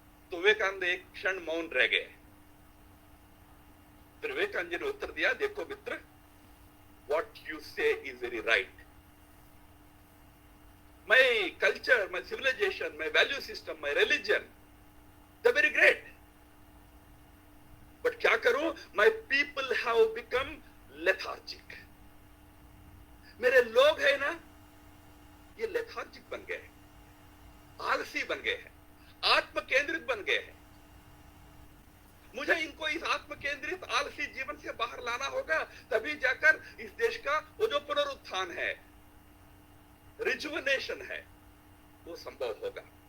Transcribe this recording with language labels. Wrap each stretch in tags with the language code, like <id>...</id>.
<hi>तो विवेकानंद एक क्षण मौन रह गए। फिर विवेकानंद जी ने उत्तर दिया, देखो मित्र,</hi> <en>what you say is very right. My culture, my civilization, my value system, my religion, they're very great.</en> <hi>But क्या करूं?</hi> <en>My people have become lethargic.</en> <hi>मेरे लोग हैं ना, ये लेथार्जिक बन गए हैं, आलसी बन गए हैं, आत्म केंद्रित बन गए हैं। मुझे इनको इस आत्म केंद्रित आलसी जीवन से बाहर लाना होगा, तभी जाकर इस देश का वो जो पुनरुत्थान है, रिजुवनेशन है, वो संभव होगा।</hi>